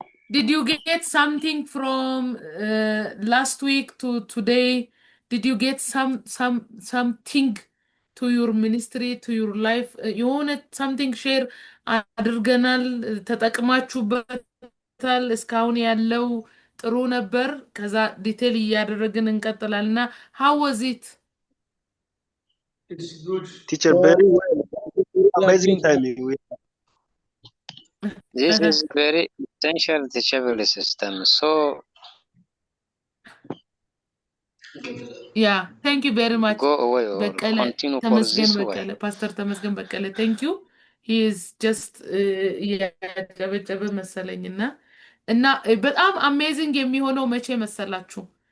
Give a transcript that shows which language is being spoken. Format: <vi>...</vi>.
<en>Did you get something from last week to today? Did you get something to your ministry, to your life? You want something share</en> <am>አድርገናል ተጠቅማችሁበታል? እስካሁን ያለው ጥሩ ነበር። ከዛ ዲቴል እያደረግን እንቀጥላልና</am> <en>how was it? It's good. Teacher, very well. Amazing timing. This is very essential teachable system. So yeah, thank you very much. go away or</en> <am>በቀለ</am> <en>continue for</en> <am>ተመስገን</am> <en>this way.</en> <am>በቀለ ፓስተር ተመስገን በቀለ</am> <en>thank you. He is just</en> <am>ያጨበጨበ መሰለኝና እና በጣም አሜዚንግ የሚሆነው መቼ መሰላችሁ?</am>